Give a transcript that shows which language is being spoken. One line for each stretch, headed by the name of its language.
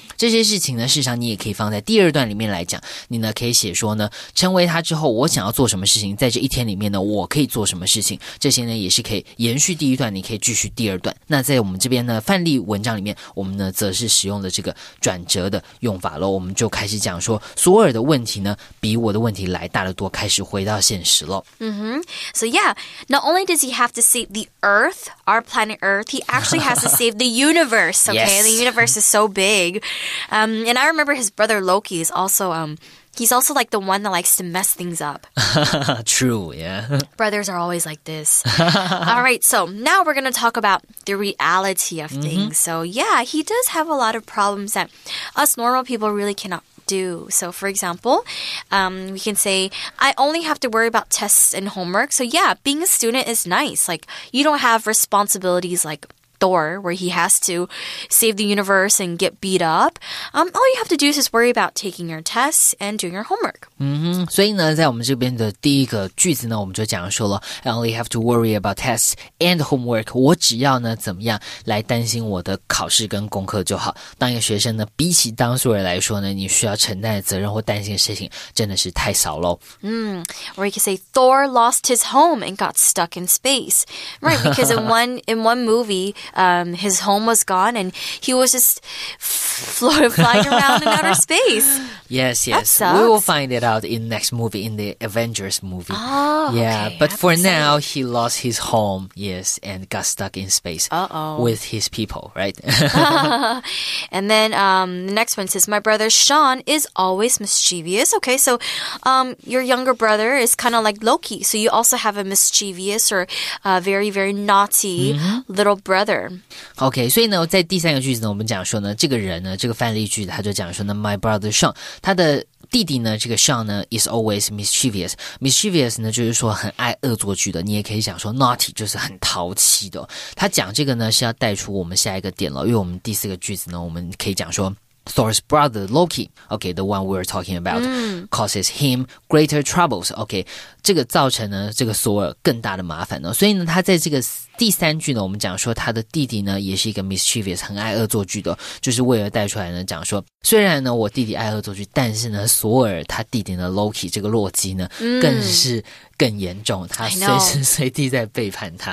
Chinese: 这些事情呢，事实上你也可以放在第二段里面来讲。你呢可以写说呢，成为他之后，我想要做什么事情，在这一天里面呢，我可以做什么事情，这些呢也是可以延续第一段，你可以继续第二段。那在我们这边呢，范例文章里面，我们呢则是使用了这个转折的用法咯。我们就开始讲说，索尔的问题呢比我的问题来大得多，开始回到现实咯。
English: So yeah, not only does he have to save the Earth, our planet Earth, he actually has to save the universe, okay? Yes. The universe is so big. And I remember his brother Loki is also he's also like the one that likes to mess things up. True, yeah. Brothers are always like this. All right, so now we're going to talk about the reality of things. So yeah, he does have a lot of problems that us normal people really cannot do. So for example, we can say, I only have to worry about tests and homework. So yeah, being a student is nice. Like, you don't have responsibilities like Thor, where he has to save the universe and get beat up. All you have to do is just worry about taking your tests and doing your homework.
Chinese: 所以呢，在我们这边的第一个句子呢，我们就讲说了
English: I only have to worry about tests and homework.
Chinese: 我只要呢怎么样来担心我的考试跟功课就好。当一个学生呢，比起当数人来说呢，你需要承担的责任或担心的事情真的是太少咯。
English: Or you could say Thor lost his home and got stuck in space. Right, because in one movie, his home was gone and he was just flying around in outer space. Yes. That sucks. We will find it out in next movie, in the Avengers movie. Oh, yeah, okay. but for now, he lost his home, yes, and got stuck in space with his people, right? And then the next one says, my brother Sean is always mischievous. Okay, so your younger brother is kind of like Loki. So you also have a mischievous or very, very naughty little brother.OK,
Chinese: 所以呢，在第三个句子呢，我们讲说呢，这个人呢，这个范例句他就讲说呢 ，
English: My brother Sean，
Chinese: 他的弟弟呢，这个 Sean 呢
English: is always mischievous
Chinese: 呢，就是说很爱恶作剧的。你也可以讲说 naughty 就是很淘气的。他讲这个呢是要带出我们下一个点了，因为我们第四个句子呢，我们可以讲说。
English: Thor's brother Loki, okay, the one we were talking about, causes him greater troubles.
Chinese: Okay, 这个造成呢这个索尔更大的麻烦呢，所以呢他在这个第三句呢，我们讲说他的弟弟呢也是一个 mischievous 很爱恶作剧的，就是为了带出来呢讲说，虽然呢我弟弟爱恶作剧，但是呢索爾他弟弟呢 Loki 这个洛基呢更是更严重，他随时随地在背叛他。